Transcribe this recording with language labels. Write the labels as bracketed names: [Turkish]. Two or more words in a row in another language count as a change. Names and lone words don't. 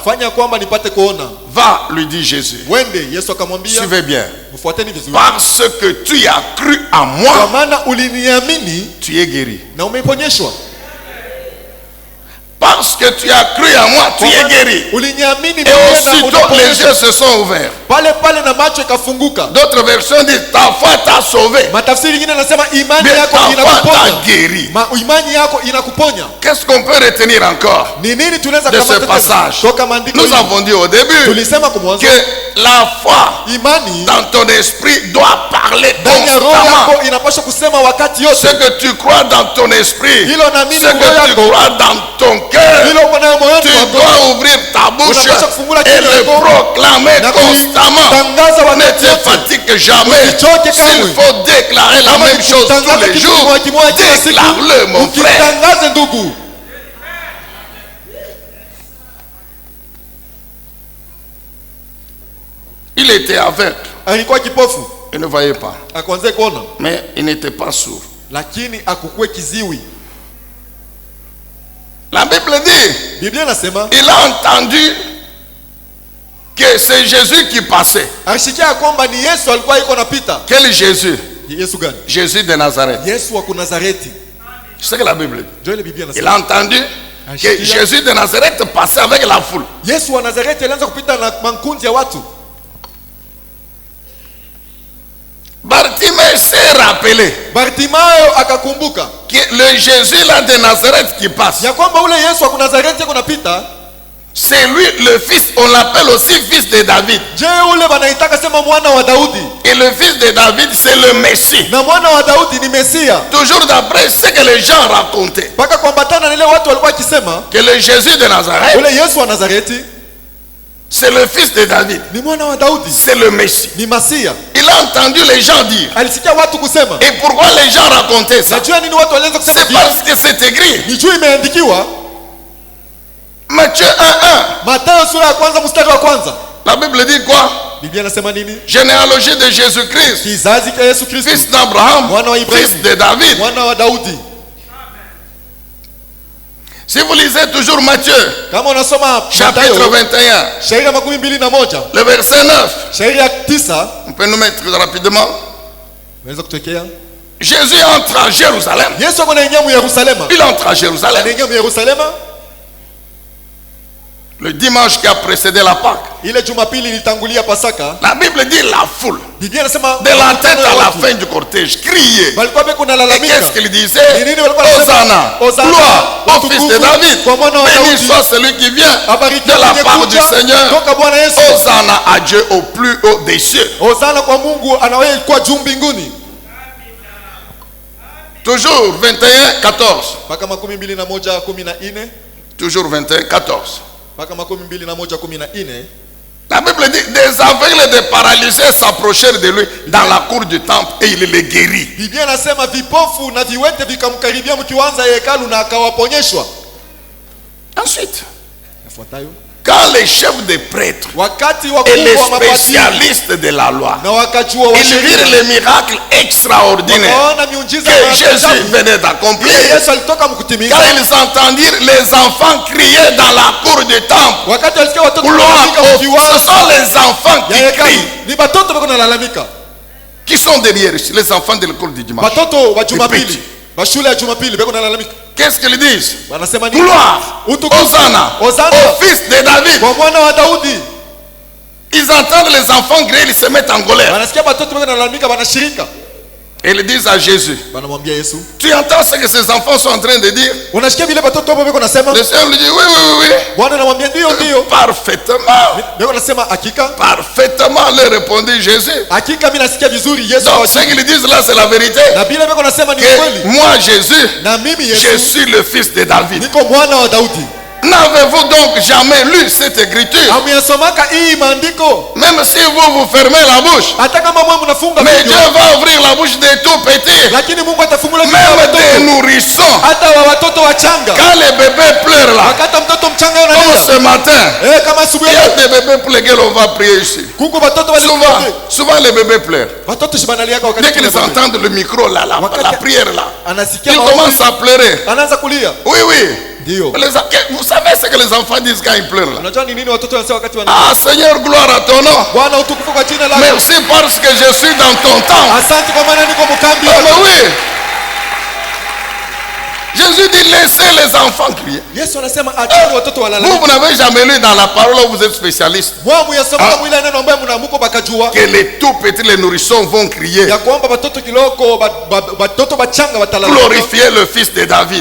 [French] Va, lui dit Jésus, suivez bien. Parce que tu as cru à moi, tu es guéri. Parce que tu as cru à moi, tu es guéri. Et aussitôt les yeux se sont ouverts. [Swahili] Pale pale na macho ikafunguka. [French] D'autres versions disent ta foi t'a sauvé. [Swahili] Matafsiri nyingine nasema imani [French] Mais [Swahili] yako [French] ta foi [Swahili] inakuponya. [French] t'a guéri. [Swahili] Imani yako inakuponya. [French] Qu'est-ce qu'on peut retenir encore [Swahili] Ni nini tunaweza [French] de ce passage? [Swahili] toka maandiko? [French] Nous avons dit au début [Swahili] Tulisema kumwanzo [French] que la foi [Swahili] imani [French] dans ton esprit doit parler [Swahili] ndani ya roho [French] constamment. [Swahili] yako inapaswa kusema wakati yote. [French] Ce que tu crois dans ton esprit, [Swahili] Hilo naamini [French] ce que [Swahili] roho [French] tu [Swahili] yako. [French] crois dans ton cœur, [Swahili] Hilo uko nayo moyoni [French] tu [Swahili] mwako. [French] dois ouvrir ta bouche [Swahili] Unapaswa kufungula [French] et [Swahili] kinywa [French] le [Swahili] chako [French] proclamer [Swahili] na [French] constamment. [Swahili] kuitangaza [French] Ne [Swahili] wakati [French] te [Swahili] yote. [French] fatigue jamais. [Swahili] Usichoke [French] S'il [Swahili] kamwe. [French] faut déclarer la [Swahili] Kama [French] même chose tous [Swahili] ukitangaza [French] les [Swahili] kitu [French] jours, [Swahili] kimoja kimoja kila siku, [French] déclare-le mon frère. [Swahili] ukitangaze ndugu. [French] Il était aveugle, [Swahili] Alikuwa kipofu, [French] il ne voyait pas, [Swahili] akaanza kuona, [French] mais il n'était pas sourd. [Swahili] lakini akukue kiziwi. [French] La Bible dit, [Swahili] Biblia inasema [French] il a entendu que c'est Jésus qui passait. [Swahili] alishikia kwamba ni Yesu alikuwa yuko napita. [French] Quel Jésus? [Swahili] Yesu gani? [French] Jésus de Nazareth. [Swahili] Yesu wa Nazareti. [French] C'est ce que la Bible dit. [Swahili] Ndio ile Biblia [French] Il [Swahili] inasema. [French] a entendu que Jésus de Nazareth passait avec la foule. [Swahili] Yesu wa Nazareti alianza kupita na makundi ya watu. [French] Bartimée s'est rappelé [Swahili] Bartimayo akakumbuka [French] que le Jésus là de Nazareth qui passe, [Swahili] ya kwamba ule Yesu wa Nazareti yuko napita. [French] c'est lui le fils, on l'appelle aussi fils de David. [Swahili] Je, ule wanaitaka sema mwana wa Daudi. [French] Et le fils de David, c'est le Messie. [Swahili] Na mwana wa Daudi ni Mesia. [French] Toujours d'après ce que les gens racontaient, [Swahili] Paka kuambatana na ile watu walikuwa wakisema [French] que le Jésus de Nazareth, [Swahili] ule Yesu wa Nazareti [French] c'est le fils de David, [Swahili] ni mwana wa Daudi, [French] c'est le Messie. [Swahili] ni Masia. [French] Il a entendu les gens dire. [Swahili] Alisikia watu kusema. [French] Et pourquoi les gens racontaient ça? [Swahili] Najua nini watu walianza kusema [French] C'est [Swahili] vile? [French] parce que c'est écrit. [Swahili] Ni juu imeandikiwa [French] Matthieu 1:1. [Swahili] Mathayo sura ya kwanza mstari wa kwanza. [French] La Bible dit quoi? [Swahili] Biblia inasema nini? [French] Généalogie de Jésus-Christ, [Swahili] Kizazi cha Yesu Kristo, [French] fils d'Abraham, [Swahili] mwana wa Ibrahim, [French] fils de David. [Swahili] mwana wa Daudi. [French] Si vous lisez toujours Matthieu, [Swahili] Kama unasoma [French] chapitre [Swahili] Mathayo [French] 21, [Swahili] shairi ya 21, [French] le verset 9, [Swahili] shairi ya 9, [French] on peut nous mettre rapidement. [Swahili] unaweza kutokea. [French] Jésus entre à Jérusalem. [Swahili] Yesu anaingia mu Yerusalema. [French] Il entre à Jérusalem [Swahili] Anaingia mu Yerusalema [French] le dimanche qui a précédé la Pâque. [Swahili] ile Jumapili ilitangulia Pasaka. [French] La Bible dit la foule, [Swahili] Biblia inasema [French] de la tête à la fin du cortège, criait. [Swahili] walikuwa beko na [French] Et [Swahili] lalamika. [French] qu'est-ce qu'il disait? [Swahili] Ni nini walikuwa wanasema? [French] Hosanna, gloire au fils de David. [Swahili] Kwa mwana wa [French] Béni [Swahili] Daudi. [French] soit celui qui vient [Swahili] Abarikiwe [French] de la [Swahili] mwenye [French] part du [Swahili] kuja [French] Seigneur. [Swahili] toka Bwana Yesu. [French] Hosanna à Dieu au plus haut des cieux. [Swahili] Hosana kwa Mungu anawaye kwa juu mbinguni. [French] Toujours 21, 14. [Swahili] Paka 21:14. [French] Toujours 21, 14. [Swahili] Paka 21:14. [French] La Bible dit, des aveugles et des paralysés s'approchèrent de lui dans la cour du temple et il les guérit. [Swahili] Biblia inasema vipofu na viwete vikamkaribia mkianza hekalu na akawaponyeshwa. [French] Ensuite, [Swahili] Yafuatayo, [French] quand les chefs des prêtres [Swahili] wakati [French] et [Swahili] wakubwa [French] les [Swahili] wa mapatiri [French] spécialistes de la loi, [Swahili] na wakajua wa [French] ils virent [Swahili] sheria [French] les miracles extraordinaires [Swahili] wakaona miujiza [French] que [Swahili] na [French] Jésus [Swahili] maajabu [French] venait d'accomplir. [Swahili] ile Yesu alitoka mkutimiza. [French] Quand ils entendirent les enfants crier dans la cour du temple, [Swahili] Wakati alisikia watoto [French] gloire [Swahili] wanapiga [French] au- ce [Swahili] mkiwanja [French] sont les enfants [Swahili] ya [French] qui [Swahili] hekalu, [French] crient, [Swahili] ni batoto bako nalalamika, [French] qui sont derrière ici, les enfants de l'école du dimanche. [Swahili] batoto wa Ipiti. Jumapili, wa shule ya Jumapili bako nalalamika. [French] Qu'est-ce qu'ils disent? [Swahili] Wanasema nini? [French] Gloire, [Swahili] Utukufu, [French] Hosanna [Swahili] Hosanna [French] au fils de David. [Swahili] kwa mwana wa Daudi. [French] Ils entendent les enfants crier, ils se mettent en colère. [Swahili] Wanasikia batoto bako nalalamika, wanashirika. [French] Et ils disent à Jésus, [Swahili] Wanamwambia Yesu, [French] tu entends ce que ces enfants sont en train de dire? [Swahili] unasikia vile batoto hapo bako nasema? [French] Le Seigneur lui dit, oui, oui, oui, [Swahili] Bwana anamwambia ndio [French] oui. [Swahili] ndio. [French] Parfaitement. [Swahili] Bako nasema hakika, [French] Parfaitement, leur répondit Jésus. [Swahili] hakika mimi nasikia vizuri Yesu. [French] Donc, ce qu'ils disent là, c'est la vérité. [Swahili] Na bila bako nasema ni [French] Que [Swahili] kweli. [French] moi, Jésus, [Swahili] Na mimi [French] je [Swahili] Yesu [French] suis le fils de David. [Swahili] niko mwana wa Daudi. [French] N'avez-vous donc jamais lu cette écriture? [Swahili] Amuyasomaka hii maandiko? [French] Même si vous fermez la bouche, [Swahili] Hata kama mwe mnafunga [French] mais [Swahili] vinywa, [French] Dieu va ouvrir la bouche des tout petits, [Swahili] lakini Mungu atafungula vinywa vya [French] même des [Swahili] watoto, [French] nourrissons. [Swahili] hata wa watoto wachanga. [French] Quand les bébés pleurent là, [Swahili] Wakati mtoto mchanga [French] comme [Swahili] analia, [French] ce matin, [Swahili] kama asubuhi [French] il y a [Swahili] leo, [French] des bébés pour lesquels on va prier ici. [Swahili] kuko watoto wale [French] Souvent les bébés pleurent. [Swahili] watoto shibanaliaka [French] Dès [Swahili] wakati [French] qu'ils entendent le micro là, la prière là, [Swahili] anasikia [French] ils commencent à pleurer. [Swahili] anaanza kulia. [French] Oui, oui. [Swahili] Ndio. [French] Vous savez ce que les enfants disent quand ils pleurent là? [Swahili] Unajua ni nini watoto wanasema wakati wana [French] Ah Seigneur, gloire à ton nom. [Swahili] Bwana utukufu kwa jina lako. [French] Merci parce que je suis dans ton temps. [Swahili] Asante kwa maana niko mkambi. [French] Ah, mais oui. Jésus dit laissez les enfants crier. Vous n'avez jamais lu dans la parole où vous êtes spécialiste que les tout petits, les nourrissons vont crier. Glorifier le fils de David.